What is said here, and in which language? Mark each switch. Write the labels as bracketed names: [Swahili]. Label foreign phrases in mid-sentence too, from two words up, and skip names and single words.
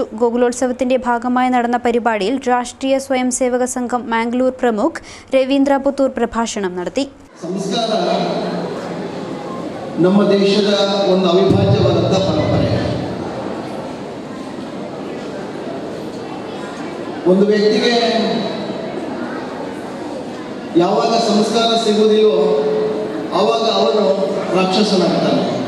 [Malayalam] ഗോകുലോത്സവത്തിന്റെ ഭാഗമായി നടന്ന പരിപാടിയിൽ രാഷ്ട്രീയ സ്വയം സേവക സംഘം മാംഗ്ലൂർ പ്രമുഖ് രവീന്ദ്ര പുത്തൂർ പ്രഭാഷണം നടത്തി. [Kannada] ಸಂಸ್ಕಾರ ನಮ್ಮ ದೇಶದ ಒಂದು ಅವಿಭಾಜ್ಯವಾದ ಪರಂಪರೆ. ಒಂದು ವ್ಯಕ್ತಿಗೆ ಯಾವಾಗ ಸಂಸ್ಕಾರ ಸಿಗುವುದಿಲ್ಲೋ ಆವಾಗ ಅವನು ರಾಕ್ಷಸನಾಗ್ತಾನೆ.